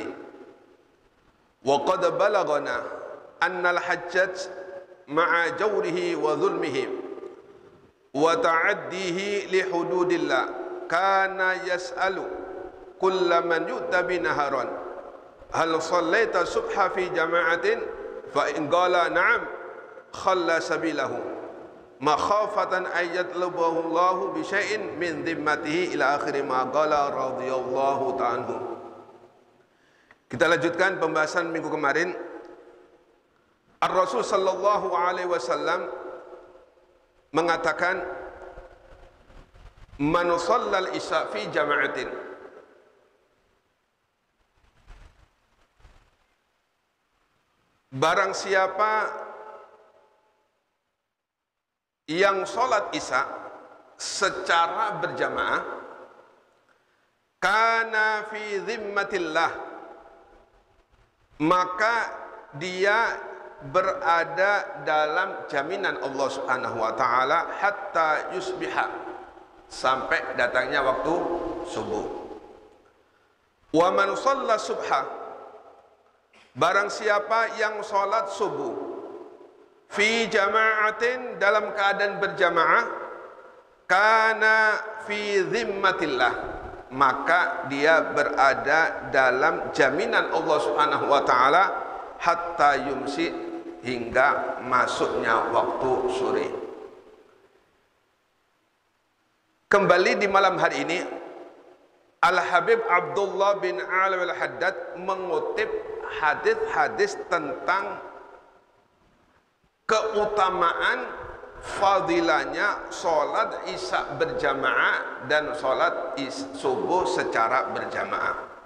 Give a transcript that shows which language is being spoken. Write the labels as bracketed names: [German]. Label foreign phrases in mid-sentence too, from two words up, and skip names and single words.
[Arabic] وقد بلغنا أن الحجاج مع جوره وظلمه وتعديه لحدود الله كان يسأل كل من يؤتى به نهارا هل صليت الصبح في جماعة فإن قال نعم خلى سبيله مخافة أن يطلبه الله بشيء من ذمته إلى آخر ما قال رضي الله تعالى. [Indonesian] Kita lanjutkan pembahasan minggu kemarin. [Arabic] الرسول صلى الله عليه وسلم mengatakan من صلى العشاء في جماعة, [Indonesian] barang siapa yang sholat isya secara berjamaah, [Arabic] كان في ذمة الله, [Indonesian] maka dia berada dalam jaminan Allah [Arabic] سبحانه وتعالى حتى يصبح, [Indonesian] sampai datangnya waktu subuh. [Arabic] ومن صلى الصبح, [Indonesian] barang siapa yang salat subuh [Arabic] في جماعة, [Indonesian] dalam keadaan berjamaah, [Arabic] كان في ذمة الله, [Indonesian] maka dia berada dalam jaminan Allah [Arabic] سبحانه وتعالى حتى يمسي, [Indonesian] hingga masuknya waktu sore. Kembali di malam hari ini, Al-Habib Abdullah bin Alwi Al-Haddad mengutip hadis-hadis tentang keutamaan fadilahnya sholat isya berjamaah dan sholat subuh secara berjamaah.